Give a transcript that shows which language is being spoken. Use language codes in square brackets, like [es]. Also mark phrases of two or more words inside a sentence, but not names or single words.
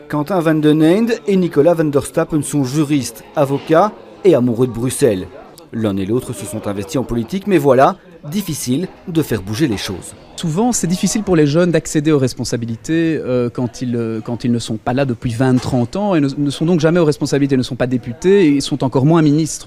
[fr] Quentin Van den Eynde et Nicolas van der Stappen sont juristes, avocats et amoureux de Bruxelles. L'un et l'autre se sont investis en politique, mais voilà, difficile de faire bouger les choses. Souvent, c'est difficile pour les jeunes d'accéder aux responsabilités quand ils ne sont pas là depuis 20-30 ans et ne sont donc jamais aux responsabilités, ne sont pas députés et sont encore moins ministres.